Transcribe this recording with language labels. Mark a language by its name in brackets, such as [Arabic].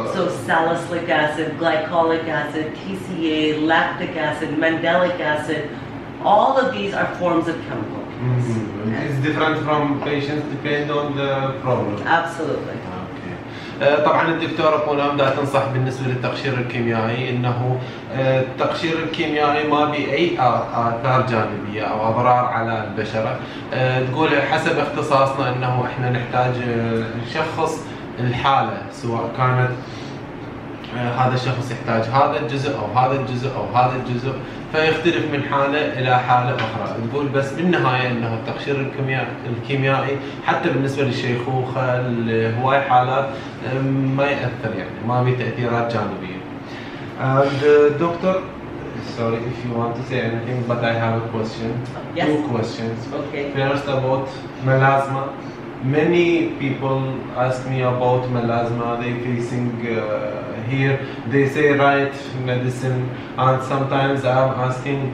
[English] So salicylic acid, glycolic acid, TCA, lactic acid, mandelic acid, all of these are forms of chemicals. It's different from patients depend on the problem. Absolutely. [Arabic] طبعا الدكتورة بونام دا تنصح بالنسبة للتقشير الكيميائي انه التقشير الكيميائي ما بي اي اثار جانبية او اضرار على البشرة. تقول حسب اختصاصنا انه احنا نحتاج نشخص الحالة، سواء كانت هذا الشخص يحتاج هذا الجزء او هذا الجزء او هذا الجزء، فيختلف من حالة إلى حالة أخرى. تقول بس بالنهاية أنه التقشير الكيميائي حتى بالنسبة للشيخوخة هواي حالات ما يأثر، يعني ما في تأثيرات جانبية. [English] Doctor, sorry if you want to say anything, but I have a question. Yes. 2 questions. Okay. First about melasma. Many people ask me about melasma. They facing here. They say right medicine, and sometimes I'm asking.